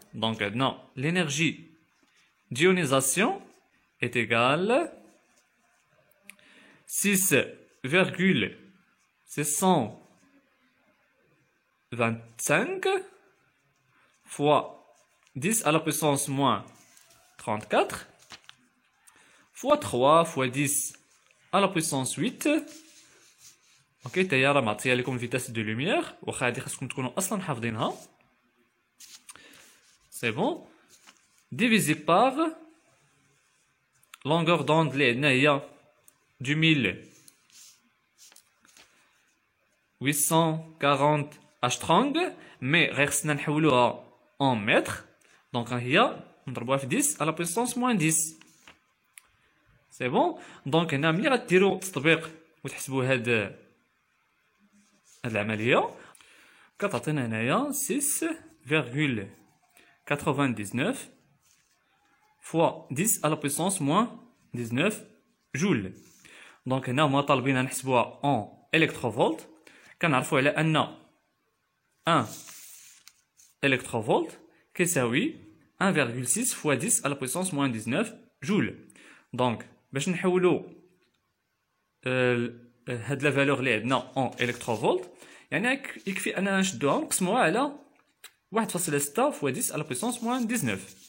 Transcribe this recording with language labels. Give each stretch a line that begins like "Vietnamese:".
French: Donc
Arabic: عندنا
French: l'énergie d'ionisation est égale 6,625 fois 10 à la puissance moins 34 fois 3 fois 10 à la puissance 8.
Arabic: اوكي تا هي راه معطيه لكم فيتاس دو لوميير واخا هادي خاصكم تكونوا اصلا حافظينها. سي بون ديفيزي بار لونغور دوند اللي عندنا هي 2840 اشترونغ مي غير خصنا نحولوها اون متر. دونك هي نضربوها في 10 على بويسونس موان 10. سي بون. دونك هنا ملي غديروا تطبيق وتحسبوا هاد العملية كتعطينا هنايا 6,99
French: fois 10 à la puissance moins 19
Arabic: جول. دونك هنا هما طالبين نحسبوها
French: en électrovolt.
Arabic: كنعرفوا على ان
French: 1 électrovolt
Arabic: كيساوي
French: 1,6 fois 10 à la puissance moins 19
Arabic: جول. دونك باش نحولوا هاد لا فالور اللي عندنا اون الكتروفولت يعني يكفي اننا نشدوها ونقسموها على 1.6 فوا 10 على بويسونس موان 19.